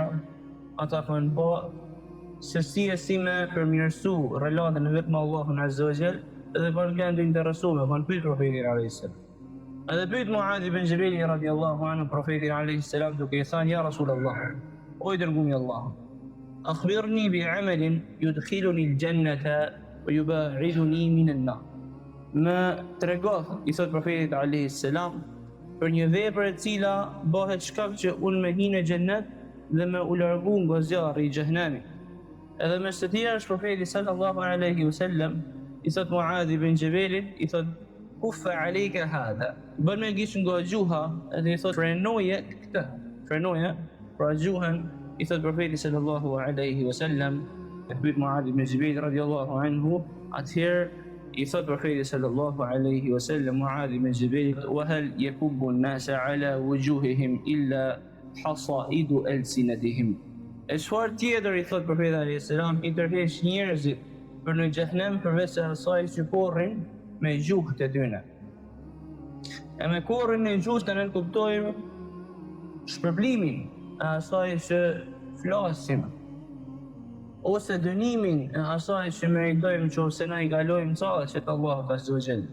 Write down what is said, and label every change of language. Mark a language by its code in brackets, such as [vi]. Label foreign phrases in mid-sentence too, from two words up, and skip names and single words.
[sq] Ata kanë po se si me përmirësu relatën e vetë me Allahun [ar] عز وجل, [sq] dhe kanë të interesuar, kanë pyet profetin [ar] عليه السلام. [sq] Edhe pyet Muadh ibn Jabal [ar] رضي الله عنه [sq] profetin [ar] عليه السلام [sq] duke i thënë: [ar] "يا رسول الله, [sq] o i dërguari i Allahut, [ar] أخبرني بعمل يدخلني الجنة ويبعدني من النار." [sq] Më trego, i thot profetit [ar] عليه السلام, [sq] për një vepër e cila bëhet shkak që unë me hinë në xhennet dhe me u largu nga zjarri i xhehenamit. Edhe mes të tjerë është profeti [ar] صلى الله عليه وسلم [sq] i thot Muadh ibn Jabalit, i thot: [ar] "كف عليك هذا." [sq] Bën me gish nga gjuha edhe i thot: "Frenoje këtë." Frenoje pra gjuhën, i thot profeti [ar] صلى الله عليه وسلم. [sq] E pyet Muadh ibn Jabal [ar] رضي الله عنه, [sq] atëherë i thot profeti [ar] صلى الله عليه وسلم [sq] Muadh ibn Jabal: [ar] "وهل يكب الناس على وجوههم إلا حصائد ألسنتهم." [sq] E çfarë tjetër, i thot profeti [ar] عليه السلام, [sq] i tërheq njerëzit për në xhehenem përveç se asaj që korrin me gjuhët e tyre. E me korrin e gjuhës të nënkuptojmë shpërblimin e asaj që flasim, ose dënimin e asaj që meritojmë që ose na i kalojmë caqet e Allahut [ar] عز وجل.